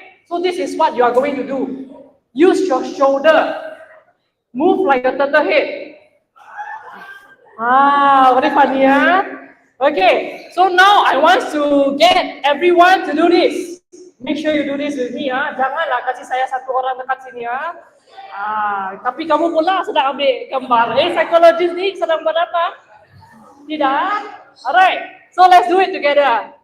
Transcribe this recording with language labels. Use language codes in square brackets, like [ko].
[en] So this is what you are going to do. Use your shoulder. Move like a turtle head. Very funny, yeah? Okay, so now I want to get everyone to do this. Make sure you do this with me, ya. [ms] Janganlah kasih saya satu orang dekat sini, ya. Tapi kamu pula sedang ambil gambar. Psychologist ni sedang buat apa? Tidak? [en] Alright, so let's do it together.